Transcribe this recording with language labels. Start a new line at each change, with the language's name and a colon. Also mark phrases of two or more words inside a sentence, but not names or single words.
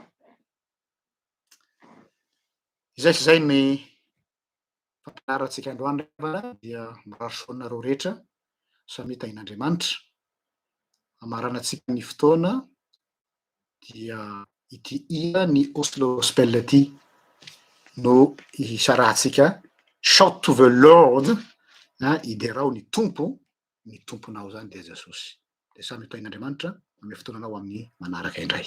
Malagasy: Izay sy zay ny fampianaratsika androany dia mirary soanareo rehetra samy tain'Andriamanitra. Amaranantsika ny fotoana dia ity ina ny Oslo Gospel ty no isarahantsika shout to the Lord, iderao ny tomponao zany dia Jesosy. De samy tain'Andriamanitra ame fotoananao amin'ny manaraka indray.